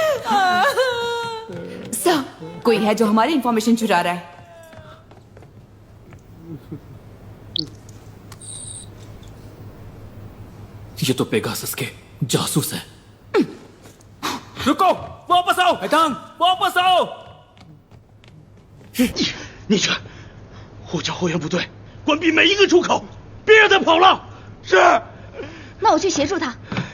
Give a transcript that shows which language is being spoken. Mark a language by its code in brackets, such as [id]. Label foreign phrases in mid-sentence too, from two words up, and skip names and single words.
[hi] सर, कोई है जो हमारी इंफॉर्मेशन चुरा रहा है। ये तो पेगासस के जासूस है। रुको, वापस आओ। वापस आओ। [zh] 逆权，呼叫后援部队，关闭每一个出口，别让他跑了。是。那我去协助他。